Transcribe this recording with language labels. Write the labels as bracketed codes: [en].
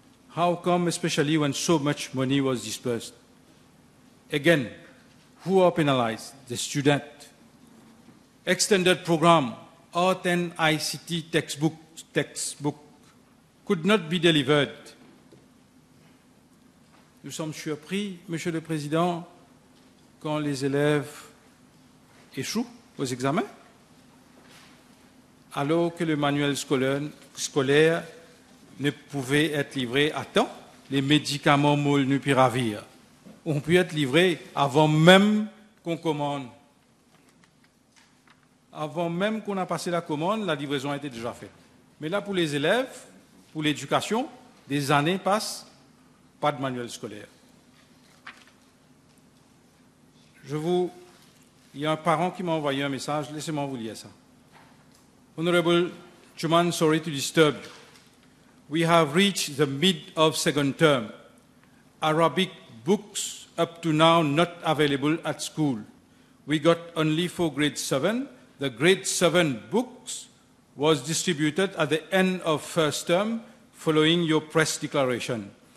[en] How come, especially when so much money was dispersed? Again, who are penalized? The student. Extended program, Art and ICT textbook could not be delivered. [fr] Nous sommes surpris, Monsieur le Président, quand les élèves échouent aux examens, alors que le manuel scolaire ne pouvait être livré à temps. Les médicaments molnupiravir ont pu être livrés avant même qu'on commande. Avant même qu'on a passé la commande, la livraison a été déjà faite. Mais là, pour les élèves, pour l'éducation, des années passent, pas de manuel scolaire. Il y a un parent qui m'a envoyé un message, laissez-moi vous lire ça. [en] Honorable Juman, sorry to disturb you. We have reached the mid of second term. Arabic books up to now not available at school. We got only for grade 7. The grade 7 books was distributed at the end of first term following your press declaration.